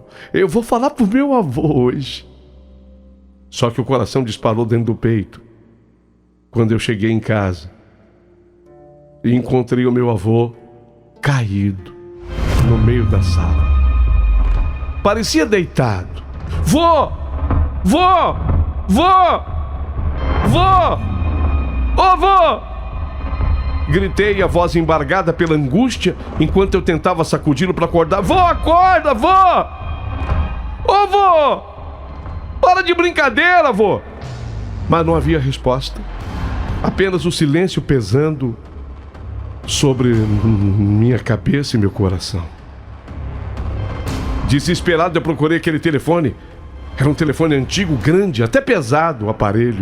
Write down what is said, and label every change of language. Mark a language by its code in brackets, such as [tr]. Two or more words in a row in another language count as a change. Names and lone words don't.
[pt] Eu vou falar pro meu avô hoje. Só que o coração disparou dentro do peito quando eu cheguei em casa e encontrei o meu avô caído no meio da sala. Parecia deitado. Vô! Vô! Vô! Vô! Ô vô! Gritei, a voz embargada pela angústia, enquanto eu tentava sacudi-lo para acordar. Vô, acorda, vô! Ô vô! Para de brincadeira, vô! Mas não havia resposta. Apenas o silêncio pesando sobre minha cabeça e meu coração. Desesperado, eu procurei aquele telefone. Era um telefone antigo, grande, até pesado o aparelho.